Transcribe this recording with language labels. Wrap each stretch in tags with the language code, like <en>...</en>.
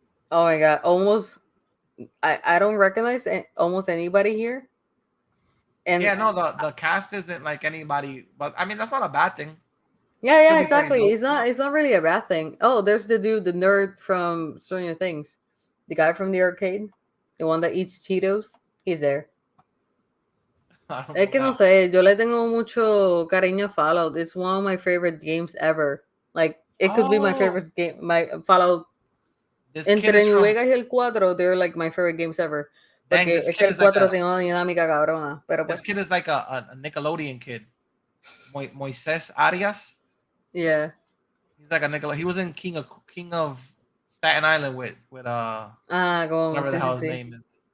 <en>Oh my god, almost I don't recognize almost anybody here. And yeah, no, the cast isn't like anybody, but I mean that's not a bad thing. Yeah, exactly. It's not really a bad thing. Oh, there's the dude, the nerd from Stranger Things, the guy from the arcade, the one that eats Cheetos. He's there.</en> <es>Es que no sé, yo le tengo mucho cariño a Fallout.</es> <en>It's one of my favorite games ever. Like, it could be my favorite game. My Fallout.</en> <es>Entre New Vegas y el 4,</es> <en>they're like my favorite games ever.</en> <es>Porque es que el 4 tiene una dinámica cabrona. Pero</es> <en>this kid is like a Nickelodeon kid. Moises Arias. Yeah. He's like a Nickelodeon. He was in King of Staten Island with whatever the hell his name is.</en>